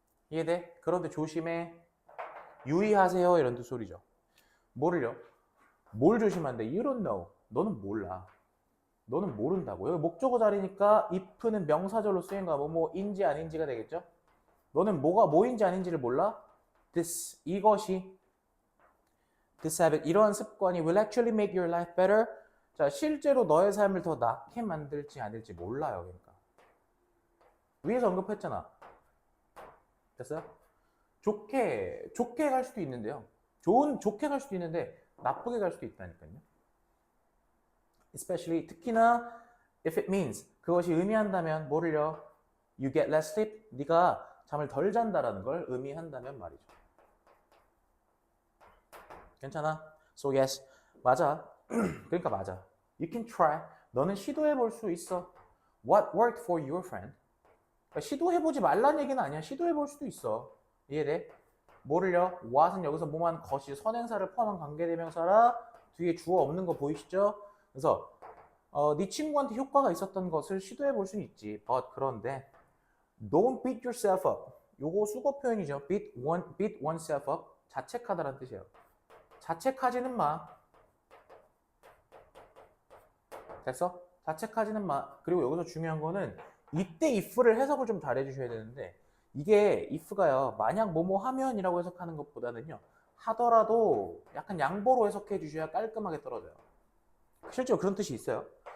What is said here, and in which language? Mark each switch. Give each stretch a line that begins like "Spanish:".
Korean: 이해돼? 그런데 조심해. 유의하세요. 이런 뜻 소리죠. 뭐를요? 뭘 조심한대?
English: You don't know.
Korean: 너는 몰라. 너는 모른다고. 여기 목적어 자리니까 if는 명사절로 쓰인 거야. 뭐인지 아닌지가 되겠죠? 너는 뭐가 뭐인지 아닌지를 몰라?
English: This
Korean: 이것이
English: this habit
Korean: 이러한 습관이
English: will actually make your life better.
Korean: 자, 실제로 너의 삶을 더 낫게 만들지 않을지 몰라요. 그러니까 위에서 언급했잖아. 됐어요? 좋게 갈 수도 있는데요. 좋게 갈 수도 있는데 나쁘게 갈 수도 있다니까요.
English: Especially
Korean: 특히나
English: if it means
Korean: 그것이 의미한다면 뭐를요?
English: You get less sleep.
Korean: 네가 잠을 덜 잔다라는 걸 의미한다면 말이죠. 괜찮아?
English: So yes,
Korean: 맞아. 그러니까 맞아.
English: You can try.
Korean: 너는 시도해 볼 수 있어.
English: What worked for your friend?
Korean: 그러니까 시도해 보지 말란 얘기는 아니야. 시도해 볼 수도 있어. 이해돼? 뭐를요? what은 여기서 뭐만 것이 선행사를 포함한 관계대명사라 뒤에 주어 없는 거 보이시죠? 그래서 네 친구한테 효과가 있었던 것을 시도해 볼 수는 있지.
English: But
Korean: 그런데
English: don't beat yourself up.
Korean: 요거 수거 표현이죠.
English: beat oneself up.
Korean: 자책하다라는 뜻이에요. 자책하지는 마. 됐어? 자책하지는 마. 그리고 여기서 중요한 거는 이때 if를 해석을 좀 잘해 주셔야 되는데 이게 if가요. 만약 뭐뭐 하면이라고 해석하는 것보다는요. 하더라도 약간 양보로 해석해 주셔야 깔끔하게 떨어져요. 실제로 그런 뜻이 있어요.